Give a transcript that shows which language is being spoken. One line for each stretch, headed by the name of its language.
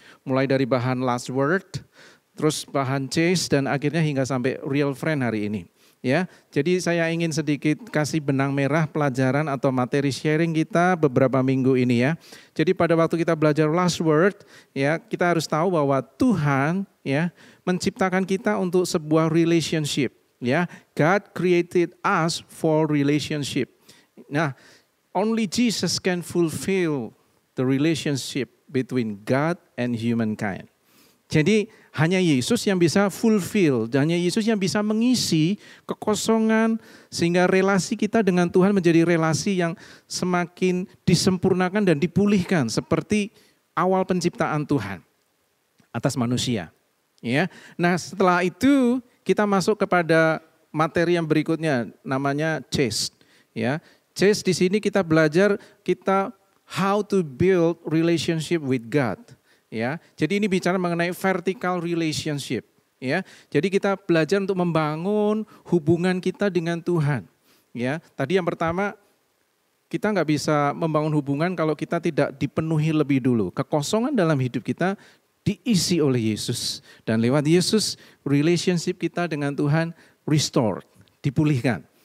Indonesian: Mulai dari bahan last word, terus bahan chase, dan akhirnya hingga sampai real friend hari ini. Ya, jadi saya ingin sedikit kasih benang merah pelajaran atau materi sharing kita beberapa minggu ini ya. Jadi pada waktu kita belajar last word, ya kita harus tahu bahwa Tuhan ya menciptakan kita untuk sebuah relationship.
English: Ya, God created us for relationship. Nah, only Jesus can fulfill the relationship between God and humankind.
Indonesian: Jadi hanya Yesus yang bisa fulfill, hanya Yesus yang bisa mengisi kekosongan sehingga relasi kita dengan Tuhan menjadi relasi yang semakin disempurnakan dan dipulihkan seperti awal penciptaan Tuhan atas manusia. Ya, nah setelah itu kita masuk kepada materi yang berikutnya, namanya chase. Ya, chase di sini kita belajar
English: how to build relationship with God.
Indonesian: Ya, jadi ini bicara mengenai vertical relationship. Ya, jadi kita belajar untuk membangun hubungan kita dengan Tuhan. Ya, tadi yang pertama kita nggak bisa membangun hubungan kalau kita tidak dipenuhi lebih dulu. Kekosongan dalam hidup kita diisi oleh Yesus, dan lewat Yesus relationship kita dengan Tuhan restored, dipulihkan.